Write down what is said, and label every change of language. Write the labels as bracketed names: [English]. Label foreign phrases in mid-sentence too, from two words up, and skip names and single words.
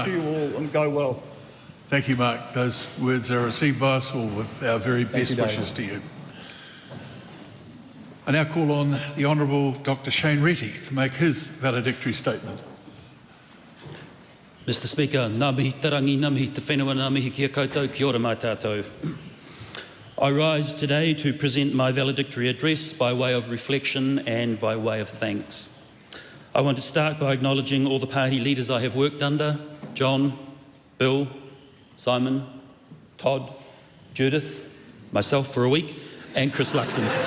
[English] To you all, and go well. Thank you, Mark. Those words are received by us all with our very best wishes to you. I now call on the Honourable Dr. Shane Retty to make his valedictory statement. Mr. Speaker, [Māori] ngā mihi tarangi, ngā mihi te whenua, ngā mihi kia koutou, kia ora mai tātou. [English] I rise today to present my valedictory address by way of reflection and by way of thanks. I want to start by acknowledging all the party leaders I have worked under: John, Bill, Simon, Todd, Judith, myself for a week, and Chris Luxon.